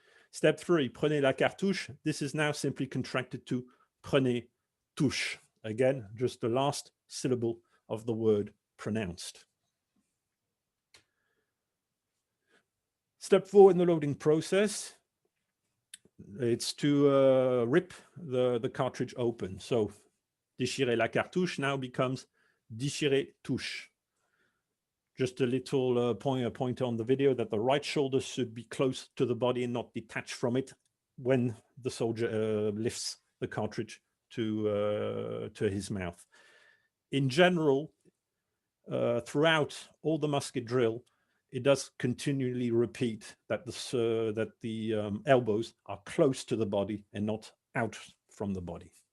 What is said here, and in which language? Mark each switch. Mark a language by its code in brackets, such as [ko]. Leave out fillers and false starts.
[en] Step 3, [fr] prenez la cartouche. [en] This is now simply contracted to [fr] prenez touche. [en] Again, just the last syllable of the word pronounced. Step 4 in the loading process, it's to rip the cartridge open. So [fr] déchirer la cartouche [en] now becomes [fr] déchirer touche. [en] Just a little point on the video that the right shoulder should be close to the body and not detached from it when the soldier lifts the cartridge to his mouth. In general, throughout all the musket drill, it does continually repeat that the elbows are close to the body and not out from the body.